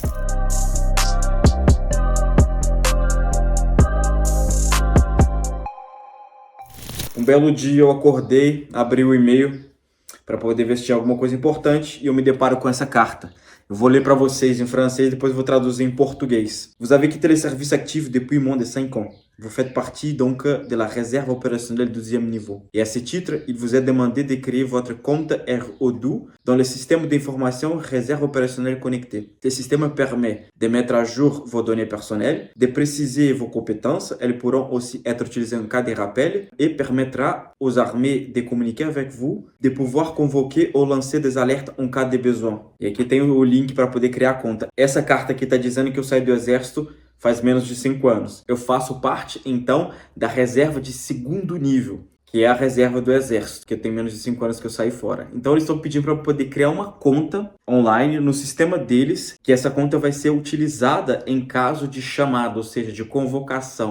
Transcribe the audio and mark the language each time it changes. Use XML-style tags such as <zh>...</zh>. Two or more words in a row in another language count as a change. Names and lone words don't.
<pt>Um belo dia eu acordei, abri o e-mail para poder ver se tinha alguma coisa importante e eu me deparo com essa carta. Eu vou ler para vocês em francês e depois vou traduzir em português.</pt> <fr>Vous avez quitté le service actif depuis moins de 5 ans. Vous faites partie donc de la réserve opérationnelle 12e niveau. Et à ce titre, il vous est demandé de créer votre compte RO12 dans le système d'information réserve opérationnelle connectée. Ce système permet de mettre à jour vos données personnelles, de préciser vos compétences. Elles pourront aussi être utilisées en cas de rappel et permettra aux armées de communiquer avec vous, de pouvoir convoquer ou lancer des alertes en cas de besoin.</fr> <pt>E aqui tem o link para poder criar a conta. Essa carta aqui está dizendo que eu saí do exército faz menos de 5 anos. Eu faço parte, então, da reserva de segundo nível, que é a reserva do exército, que eu tenho menos de 5 anos que eu saí fora. Então, eles estão pedindo para eu poder criar uma conta online no sistema deles, que essa conta vai ser utilizada em caso de chamada, ou seja, de convocação.</pt>